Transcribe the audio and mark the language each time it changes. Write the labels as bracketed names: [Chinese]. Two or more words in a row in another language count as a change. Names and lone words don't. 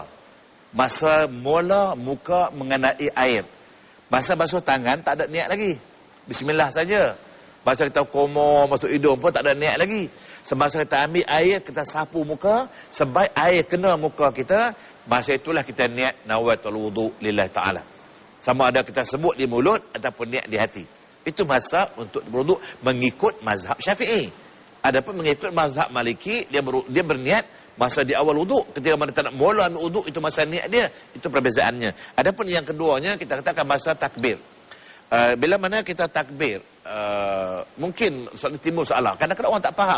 [Malay] Masa mula muka mengenai air. Masa basuh tangan tak ada niat lagi. Bismillah saja. Masa kita komo masuk hidung pun tak ada niat lagi. Semasa kita ambil air, kita sapu muka, sebaik air kena muka kita, masa itulah kita niat [Arabic] نويت الوضوء لله تعالى. [Malay] Sama ada kita sebut di mulut ataupun niat di hati. Itu masa untuk berwudu mengikut mazhab Syafi'i. Adapun mengikut mazhab Maliki, dia berniat masa di awal wudu. Ketika mana tak nak mula ambil wudu, itu masa niat dia. Itu perbezaannya. Adapun yang keduanya, kita katakan masa takbir. Bila mana kita takbir, mungkin timbul soalan. Kadang-kadang orang tak faham.